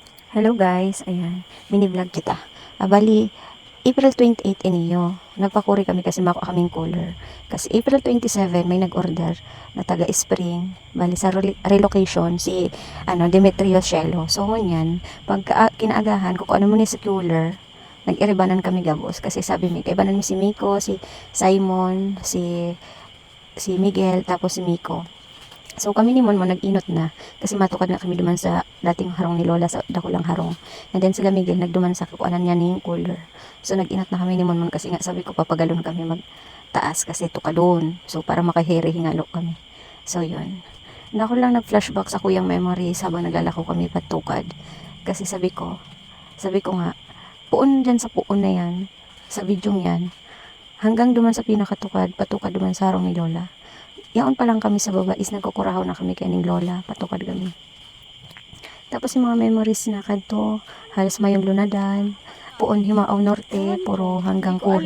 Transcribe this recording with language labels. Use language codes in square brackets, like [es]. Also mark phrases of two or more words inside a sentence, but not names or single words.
[en] Hello guys, [bik] ayan, mini-vlog kita. Bali, April 28 iniyo, nagpakuri kami kasi makuha kaming cooler. [tl] Kasi April 27 may nag-order na taga-spring, bali sa relocation si Demetrio Cielo. [bik] So ngunyan, pag kinaagahan ko kung ano mo ni si cooler, nag-iribanan kami gabos kasi sabi mi, kaibanan mi si Miko, si Simon, si Miguel, tapos si Miko. So kami ni Monmon nag-inot na kasi matukad na kami duman sa dating harong ni Lola sa dakulang harong. [en] And then [bik] sila Miguel nagduman sa kuanan niya ning cooler. So nag-inot na kami ni Monmon kasi nga sabi ko papagalon kami magtaas kasi tukadon. So para makahiri hingalo kami. [tl] So yun. [bik] Na ako lang nag-flashback sa kuyang memories habang naglalako kami patukad. [tl] Kasi sabi ko nga, [bik] puon dyan sa puon na yan, sa video yan, hanggang duman sa pinakatukad, patukad duman sa harong ni Lola. Yaon pa lang kami sa baba is nagkukurahaw na kami kaning lola, patukad kami. Tapos yung mga memories na kadto, halos mayong lunadan, puon himaaw norte, puro hanggang kul.